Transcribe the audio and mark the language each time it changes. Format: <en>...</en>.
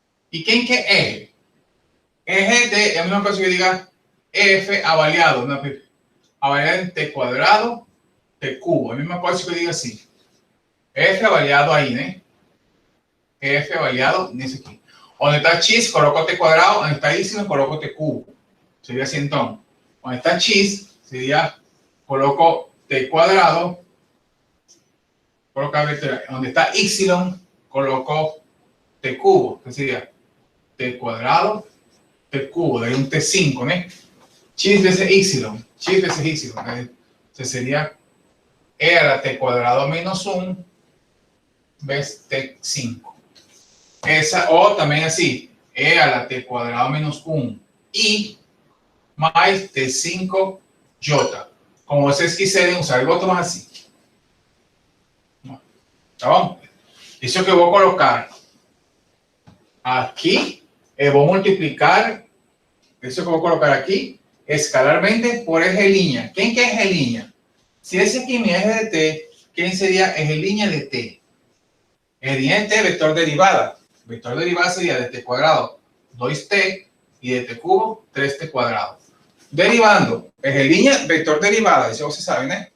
<pt>E quem que é eje? Eje de, é a mesma coisa que eu diga F avaliado, não, avaliado em t quadrado, t cubo. É a mesma coisa que eu diga assim. F avaliado aí, né? F avaliado nesse aqui. Onde está x, coloco t quadrado. Onde está y, coloco t cubo. Sería así entonces.</pt> <es>Donde está x, sería, coloco t cuadrado, donde está y, coloco t cubo, que sería t cuadrado, t cubo, de ahí un t5, ¿no? X veces y, entonces sería e a la t cuadrado menos 1 ves t5. Esa, o también así, e a la t cuadrado menos 1 y más t5 j.</es> <pt>Como vocês quiserem usar, eu vou tomar assim. Tá bom? Isso que eu vou colocar aqui, eu vou multiplicar, isso que eu vou colocar aqui, escalarmente por eje línea.</pt> <es>¿Quién que es eje línea? Si ese aquí es mi eje de t, ¿quién sería eje línea de t? Eje línea de t, vector derivada. Vector derivada sería de t cuadrado 2t y de t cubo 3t cuadrado. Derivando, eje línea, vector derivada, eso se sabe, ¿no?</es>